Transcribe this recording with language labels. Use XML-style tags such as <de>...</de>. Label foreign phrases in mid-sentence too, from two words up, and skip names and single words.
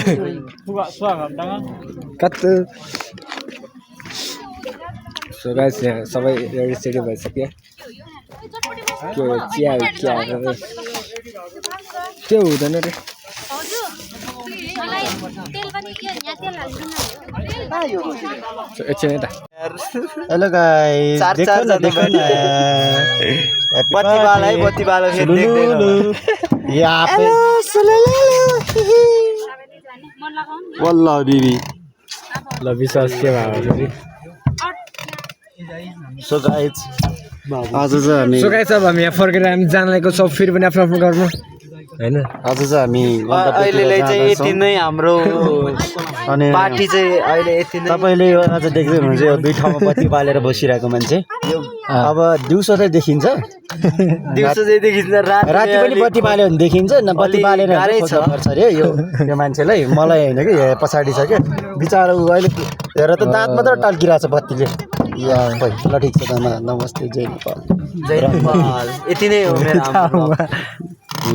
<ne>कस्तो</ne> <en>so guys</en> <ne>यहाँ सबै रेडी सेडी भइसक्यो चिया त्यो हुँदैन रे एकछिन यता</ne> <en>hello guys</en> <hi>देखो न बत्ती वाला है बत्ती वाला फिर यहाँ पे वल्लाह बीबी</hi> <ne>ल विश्वास के भयो</ne> <en>so guys</en> <ne>आज चाहिँ हामी अब हामी यहाँ फर्केर हामी जान लागेको छ फेरि पनि आफ्नो आफ्नो घरमा हैन आज चाहिँ हामी अहिले चाहिँ यति नै हाम्रो अनि पार्टी चाहिँ अहिले यति नै तपाईले यो आज देख्दै हुनुहुन्छ यो दुई ठाउँमा बत्ती बालेर बसिरहेको मान्छे अब दिउँसो चाहिँ देखिन्छ दिउँसो चाहिँ देखिन्छ राति पनि बत्ती बाल्यो भने देखिन्छ न बत्ती बालेर गर्छ अरे यो मान्छेलाई मलाई हैन कि पछाडी छ के बिचारा उ अहिले हेर त दाँत मात्र टल्किरहेछ बत्तीले या ल ठीक छ त नमस्ते जय नेपाल यति नै हो मेरो ल</ne>